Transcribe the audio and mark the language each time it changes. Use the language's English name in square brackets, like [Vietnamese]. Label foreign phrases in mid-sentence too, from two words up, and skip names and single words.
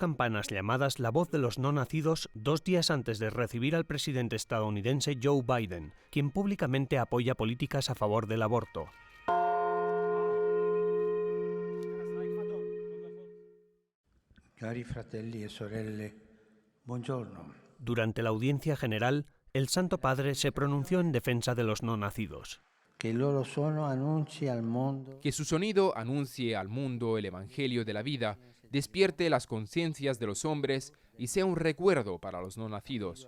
[Spanish] campanas llamadas La Voz de los No Nacidos 2 días antes de recibir al presidente estadounidense Joe Biden, quien públicamente apoya políticas a favor del aborto. [Italian] Cari fratelli e sorelle, buongiorno. [Spanish] Durante la audiencia general, el Santo Padre se pronunció en defensa de los no nacidos. Que su sonido anuncie al mundo el Evangelio de la vida, despierte las conciencias de los hombres y sea un recuerdo para los no nacidos.